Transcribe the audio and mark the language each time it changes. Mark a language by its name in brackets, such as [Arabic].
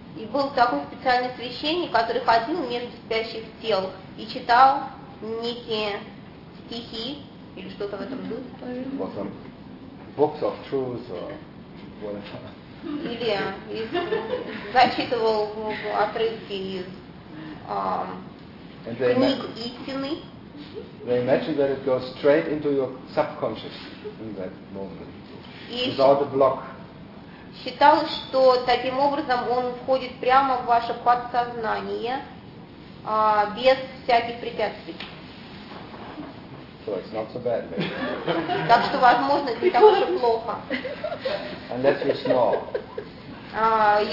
[Russian] И был такой специальный священник, который ходил между спящих тел и читал некие стихи или что-то в этом духе. [English] Or some books of truth or whatever. [Russian] Или зачитывал отрывки из книг истины. [English] They imagine that it goes straight into your subconscious in that moment, without a block. [Russian] Считал, что таким образом он входит прямо в ваше подсознание без всяких препятствий. [English] So it's not so bad. [Russian] Так что, возможно, это не так уж и плохо. [English] Unless you snore.